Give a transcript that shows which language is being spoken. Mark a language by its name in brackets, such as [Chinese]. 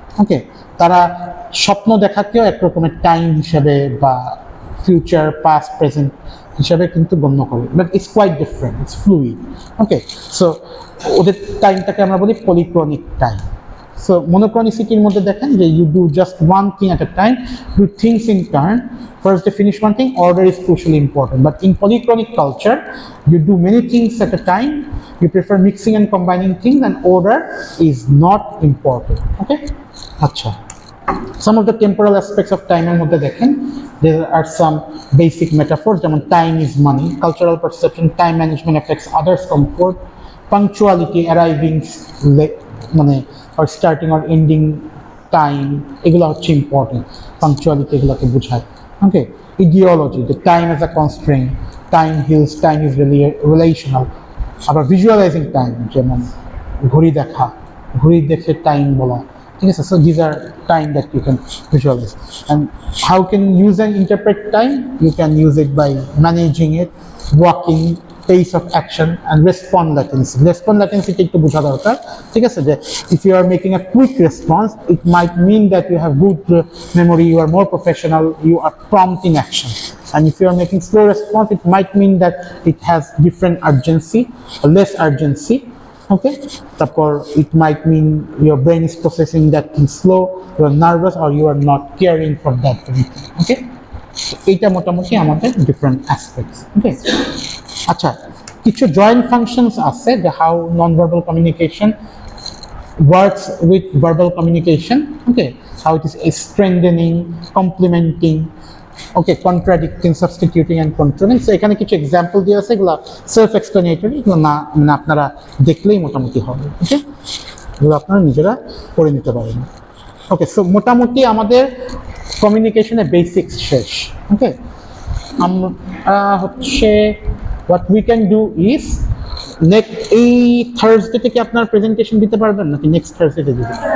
[Bangla] ওকে, তারা স্বপ্ন দেখাকেও এক রকমের টাইম হিসাবে বা ফিউচার পাস্ট প্রেজেন্ট হিসাবে কিন্তু গণ্য করে, [English] But it's quite different, it's fluid. [Bangla] Okay, so ওদের টাইমটাকে আমরা বলি পলিক্রনিক টাইম। সো মনোক্রনিসিটির মধ্যে দেখেন যে [English] You do just one thing at a time, do things in turn, first they finish one thing, order is crucially important. But in polychronic culture, you do many things at a time, you prefer mixing and combining things, and order is not important. Okay, acha. Some of the temporal aspects of time এর মধ্যে দেখেন there are some basic metaphors, যেমন time is money, cultural perception, time management affects others' comfort, punctuality, arriving মানে or starting or ending time, [Bangla] এগুলো হচ্ছে important, punctuality এগুলোকে বোঝায়। [English] Okay, ideology, the time as a constraint, time heals, time is relational. [Bangla] আবার ভিজুয়ালাইজিং time, যেমন ঘড়ি দেখা, ঘড়ি দেখে টাইম বলা। [English] ঠিক আছে, so these are time that you can visualize. And how can you use and interpret time? You can use it by managing it, walking, pace of action, and response latency. [Bangla] Response latency একটু বোঝা দরকার। [English] ঠিক আছে, যে if you are making a quick response, it might mean that you have good memory, you are more professional, you are prompt in action. And if you are making slow response, it might mean that it has different urgency, less urgency. Okay, তারপর it might mean your brain is processing that thing slow, you are nervous, or you are not caring for that very thing. [Bangla] Okay, এইটা মোটামুটি আমাদের different aspects. [English] Okay, আচ্ছা, [Bangla] কিছু joint functions আছে যে [English] How non verbal communication works with verbal communication. Okay, how it is strengthening, complementing, okay, contradicting, substituting and controlling. [Bangla] So এখানে কিছু example দিয়ে আছে, এগুলো সেলফ এক্সপ্লেনেটরি, এগুলো না মানে আপনারা দেখলেই মোটামুটি হবে। ওকে, এগুলো আপনারা নিজেরা করে নিতে পারেন। ওকে, সো মোটামুটি আমাদের কমিউনিকেশনের বেসিক্স শেষ। ওকে, আমরা হচ্ছে [English] what we can do is [Bangla] next এই থার্সডে থেকে আপনার প্রেজেন্টেশন দিতে পারবেন নাকি নেক্সট থার্সডে দিতে?